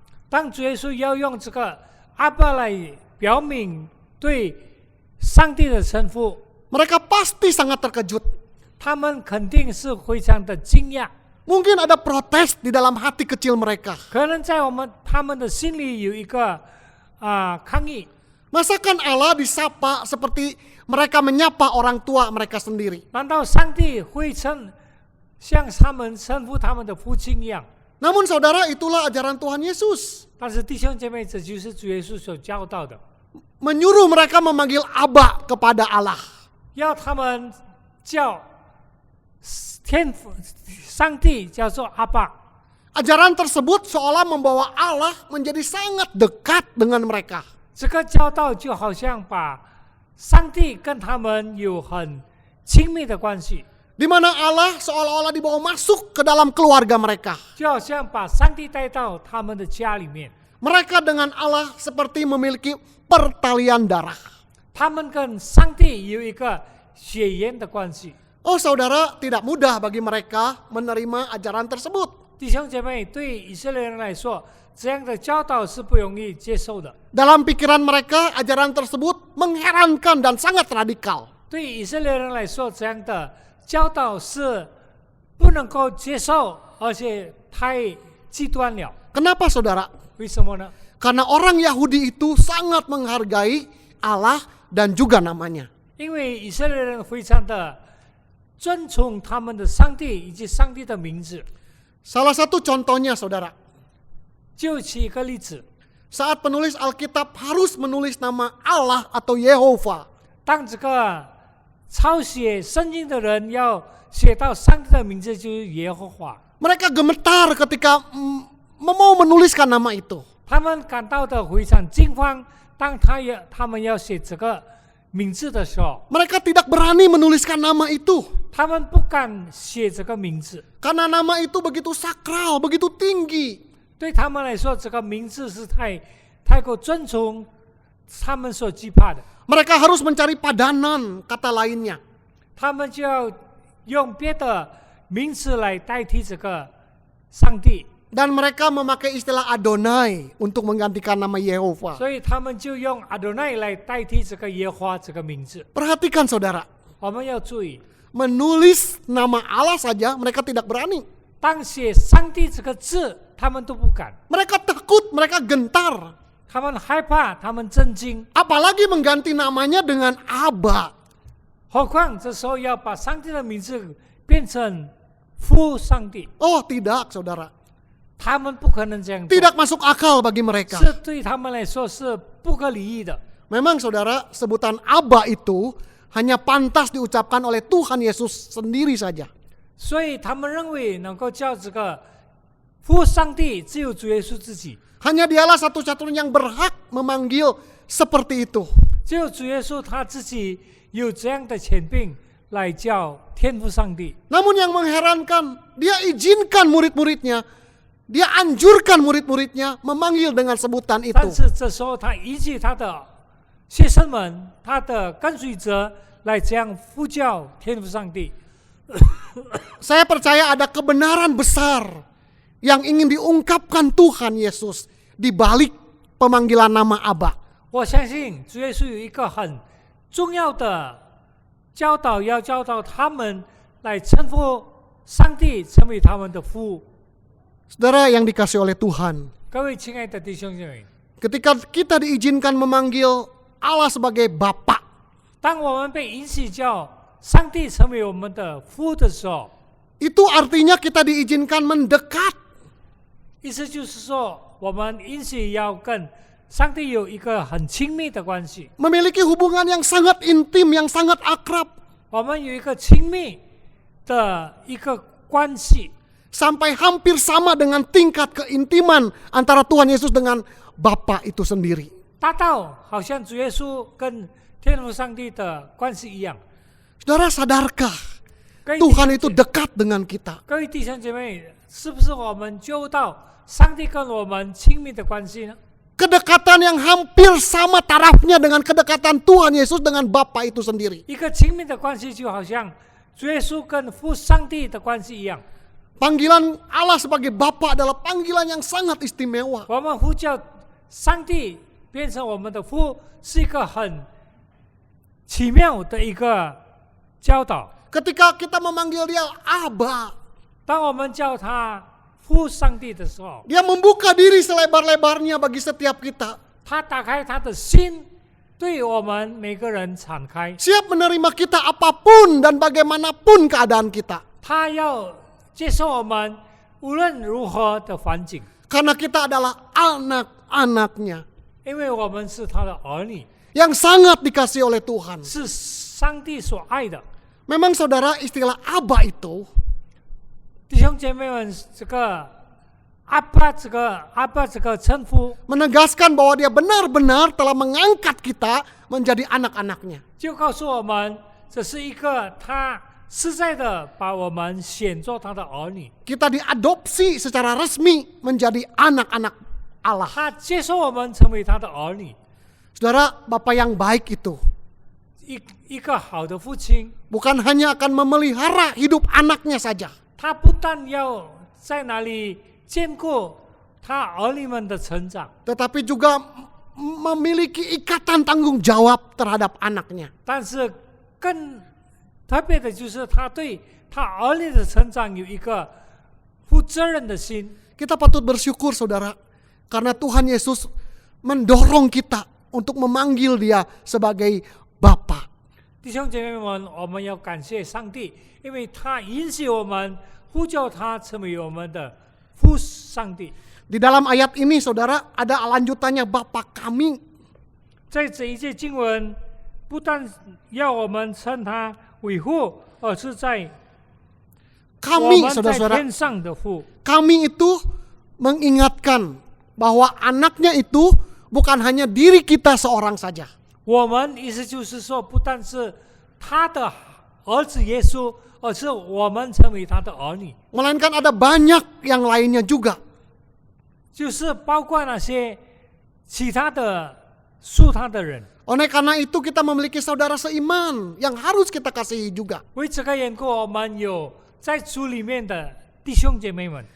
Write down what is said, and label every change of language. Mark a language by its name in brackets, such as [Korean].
[Chinese] 当主耶稣要用这个阿爸来表明对上帝的称呼， [Indonesian] mereka pasti sangat terkejut. [Chinese] 他们肯定是非常的惊讶。 [Indonesian] Mungkin ada protes di dalam hati kecil mereka. [Chinese] 可能在他们的心里有一个抗议。 [Indonesian] Masakan Allah disapa seperti mereka menyapa orang tua mereka sendiri? [Chinese] 难道上帝会像他们称呼他们的父亲一样？ [Indonesian] Namun saudara, itulah ajaran Tuhan Yesus. [Chinese] 但是弟兄姐妹，这就是主耶稣所教导的， [Indonesian] Menyuruh mereka memanggil Aba kepada Allah. [Chinese] 要他们叫天父上帝叫做阿爸。 [Indonesian] Ajaran tersebut seolah membawa Allah menjadi sangat dekat dengan mereka. [Chinese] 这个教导就好像把上帝跟他们有很亲密的关系， [Indonesian] Di mana Allah seolah-olah dibawa masuk ke dalam keluarga mereka. [Chinese] 就好像把上帝带到他们的家里面。 [Indonesian] Mereka dengan Allah seperti memiliki pertalian darah. [Chinese] 他们跟上帝有一个血缘的关系。 [Indonesian] Oh saudara, tidak mudah bagi mereka menerima ajaran tersebut. [Chinese] 弟兄姐妹，对以色列人来说，这样的教导是不容易接受的。 [Indonesian] Dalam pikiran mereka, ajaran tersebut mengherankan dan sangat radikal. [Chinese] 对以色列人来说，这样的教导是不能够接受，而且太极端了。 [Indonesian] Kenapa saudara? [Chinese] 为什么呢？ [Indonesian] Karena orang Yahudi itu sangat menghargai Allah dan juga namanya. [Chinese] 因为以色列人非常的尊崇他们的上帝以及上帝的名字。 [Indonesian] Salah satu contohnya saudara, [Chinese] 就举一个例子， [Indonesian] saat penulis Alkitab harus menulis nama Allah atau Yehova, [Chinese] 当这个抄写圣经的人要写到上帝的名字，就是耶和华。 [Indonesian] mereka gemetar ketika mau menuliskan nama itu. [Chinese] 他们感到的非常惊慌，当他们要写这个名字的时候， [Indonesian] Mereka tidak berani menuliskan nama itu. [Chinese] 他们不敢写这个名字。 [Indonesian] Karena nama itu begitu sakral, begitu tinggi. [Chinese] 对他们来说，这个名字是太过尊崇，他们所惧怕的。 [Indonesian] Mereka harus mencari padanan kata lainnya. [Chinese] 他们就要用别的名词来代替这个上帝， [Indonesian] Dan mereka memakai istilah Adonai untuk menggantikan nama Yehova. [Chinese] 所以他们就用 Adonai 来代替这个耶和华这个名字。 [Indonesian] Perhatikan saudara, [Chinese] 我们要注意， [Indonesian] menulis nama Allah saja mereka tidak berani. [Chinese] 当写上帝这个字，他们都不敢， [Indonesian] Mereka takut, mereka gentar. [Chinese] 他们害怕，他们震惊。 [Indonesian] Apalagi mengganti namanya dengan Aba. [Chinese] 何况这时候要把上帝的名字变成父上帝， [Indonesian] Oh tidak saudara, [Chinese] 他们不可能这样做， [Indonesian] tidak masuk akal bagi mereka. [Chinese] 是对他们来说是不可理喻的。 [Indonesian] Memang saudara, sebutan Aba itu hanya pantas diucapkan oleh Tuhan Yesus sendiri saja. [Chinese] 所以他们认为能够叫这个父上帝只有主耶稣自己， [Indonesian] Hanya dialah satu-satunya yang berhak memanggil seperti itu. [Chinese] 只有主耶稣他自己有这样的权柄来叫天父上帝。 [Indonesian] Namun yang mengherankan, dia izinkan murid-muridnya, dia anjurkan murid-muridnya memanggil dengan sebutan [Chinese] 但 [Indonesian] itu. [Chinese] 是这时候他依据他的学生们、他的跟随者来这样呼叫天父上帝。 [Indonesian] Saya percaya ada kebenaran besar yang ingin diungkapkan Tuhan Yesus di balik pemanggilan nama Aba. [Chinese] 我相信主耶稣有一个很重要的教导，要教导他们来称呼上帝成为他们的父。 [Indonesian] Saudara yang dikasih oleh Tuhan, [Chinese] 各位亲爱的弟兄姐妹， [Indonesian] ketika kita diizinkan memanggil Allah sebagai Bapa, [Chinese] 当我们被允许叫上帝成为我们的父的时候， [Indonesian] itu artinya kita diizinkan mendekat. [Chinese] 意思就是说，我们允许要跟上帝有一个很亲密的关系， [Indonesian] Memiliki hubungan yang sangat intim, yang sangat akrab. [Chinese] 我们有一个亲密的一个关系， [Indonesian] Sampai hampir sama dengan tingkat keintiman antara Tuhan Yesus dengan Bapa itu sendiri. [Chinese] 大到好像主耶稣跟天父上帝的关系一样。 [Indonesian] Saudara sadarkah [Chinese] 各位 [Indonesian] Tuhan itu dekat dengan kita? [Chinese] 各位弟兄姐妹，是不是我们就到上帝跟我们亲密的关系呢？ [Indonesian] Kedekatan yang hampir sama tarafnya dengan kedekatan Tuhan Yesus dengan Bapa itu sendiri. [Chinese] 一个亲密的关系，就好像主耶稣跟父上帝的关系一样。 [Indonesian] Panggilan Allah sebagai Bapa adalah panggilan yang sangat istimewa. [Chinese] 我们呼叫上帝变成我们的父，是一个很奇妙的一个教导。 [Indonesian] Ketika kita memanggil dia Aba, [Chinese] 当我们叫他父上帝的时候， [Indonesian] dia membuka diri selebar-lebarnya bagi setiap kita. [Chinese] 他打开他的心，对我们每个人敞开。 [Indonesian] Siap menerima kita apapun dan bagaimanapun keadaan kita. [Chinese] 他要接受我们无论如何的环境， [Indonesian] Karena kita adalah anak-anaknya [Chinese] 因为我们是他的儿女， [Indonesian] yang sangat dikasihi oleh Tuhan. [Chinese] 是上帝所爱的。 [Indonesian] Memang saudara, istilah Aba itu [Chinese] 弟兄姐妹们，这个阿爸这个称呼， [Indonesian] menegaskan bahwa dia benar-benar telah mengangkat kita menjadi anak-anaknya. [Chinese] 就告诉我们，这是一个他实在的把我们选作他的儿女， [Indonesian] Kita diadopsi secara resmi menjadi anak-anak Allah. [Chinese] 他接受我们成为他的儿女。 [Indonesian] Saudara, Bapa yang baik itu [Chinese] 一个好的父亲， [Indonesian] bukan hanya akan memelihara hidup anaknya saja, [Chinese] 他不但要在哪里兼顾他儿女们的成长， [Indonesian] tetapi juga memiliki ikatan tanggung jawab terhadap anaknya. [Chinese] 但是更特别的就是他对他儿女的成长有一个负责任的心。 [Indonesian] Kita patut bersyukur saudara, karena Tuhan Yesus mendorong kita untuk memanggil dia sebagai Bapa. [Chinese] 弟兄姐妹们，我们要感谢上帝，因为他允许我们呼叫他成为我们的父上帝。 [Indonesian] Di dalam ayat ini saudara ada lanjutannya Bapa kami. [Chinese] 在这一节经文，不但要我们称他为父，而是在我 [Indonesian] Kami [Chinese] 们在 [Indonesian] saudara-saudara, [Chinese] 天上的父。 [Indonesian] kami itu mengingatkan bahwa anaknya itu bukan hanya diri kita seorang saja. [Chinese] 我们意思就是说，不但是他的儿子耶稣，而是我们成为他的儿女， [Indonesian] Melainkan ada banyak yang lainnya juga. [Chinese] 就是包括那些其他的属他的人。 [Indonesian] Oleh karena itu kita memiliki saudara seiman yang harus kita kasihi juga. [Chinese] 为这个缘故，我们有在主里面的弟兄姐妹们。